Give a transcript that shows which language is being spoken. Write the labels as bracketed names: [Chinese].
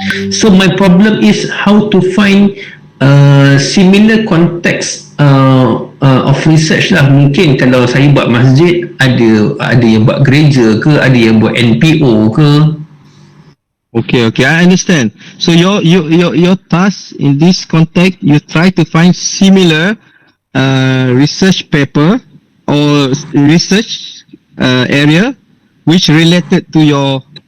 [English] So my problem is how to find similar context of research lah. [Malay] Mungkin kalau saya buat masjid, ada yang buat gereja ke, ada yang buat NPO ke. [English] Okay, I understand. So your task in this context, you try to find similar research paper or research area which related to your